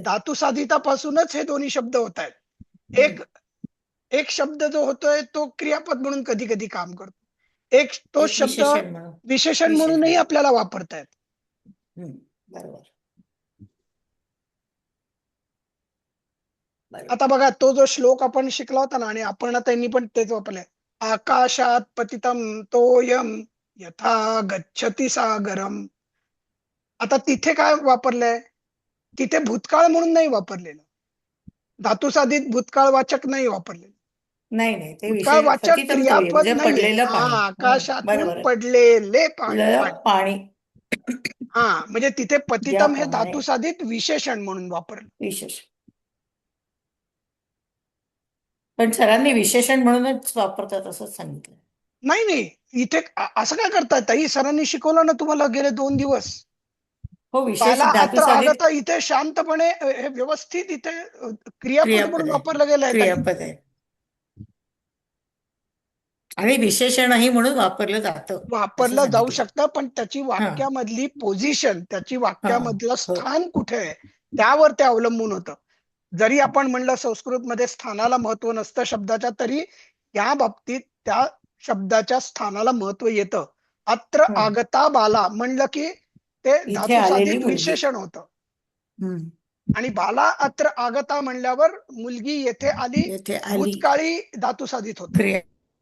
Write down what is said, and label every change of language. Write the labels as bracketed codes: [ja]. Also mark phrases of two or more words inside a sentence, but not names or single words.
[mr] धातू साधितापासूनच हे दोन्ही शब्द होत आहेत. एक शब्द जो होतोय तो क्रियापद म्हणून कधी कधी काम करतो. एक तो एक शब्द विशेषण म्हणून. विशेषण म्हणूनही आपल्याला वापरता येत. बरोबर. आता बघा तो जो श्लोक आपण शिकला होता ना, आणि आपण त्यांनी पण तेच वापरलंय. [sa] आकाशात पतितम तोयम यथा गच्छति सागरम. [mr] आता तिथे काय वापरलंय? तिथे भूतकाळ म्हणून नाही वापरलेलं. धातू साधित भूतकाळवाचक नाही वापरलेलं. नाही नाही ते भूतकाळवाचक [sa] पतितम तोय म्हणजे [mr] क्रियापद नाहीये. पडलेलं पाणी. आकाशातून बरोबर. पडलेले पाणी. पाणी. हा म्हणजे तिथे पतितम हे ज्याप्रमाणे धातू साधित विशेषण म्हणून वापरलं. विशेषण. पण सरांनी विशेषण म्हणूनच वापरतात असंच सांगितलं. नाही इथे असं काय करताय ताई? सरांनी शिकवलं ना तुम्हाला गेले 2 दिवस. हो बाला विशेषण धातू अत्र साधित आगता इथे शांतपणे हे व्यवस्थित इथे क्रियापद म्हणून वापरलं गेलंय ताई. क्रियापद आहे. आणि विशेषणही म्हणून वापरलं जातं. वापरलं जाऊ शकतं, पण त्याची वाक्यामधली पोझिशन, त्याची वाक्यामधलं स्थान कुठे आहे त्यावर ते अवलंबून होतं. जरी आपण म्हणलं संस्कृतमध्ये स्थानाला महत्व नसतं शब्दाच्या, तरी या बाबतीत त्या शब्दाच्या स्थानाला महत्व येतं. [sa] अत्र आगता बाला [mr] म्हणलं की ते धातू साधित विशेषण होतं. [sa] आणि बाला अत्र आगता म्हणल्यावर मुलगी येथे आली भूतकाळी धातू साधित होतं.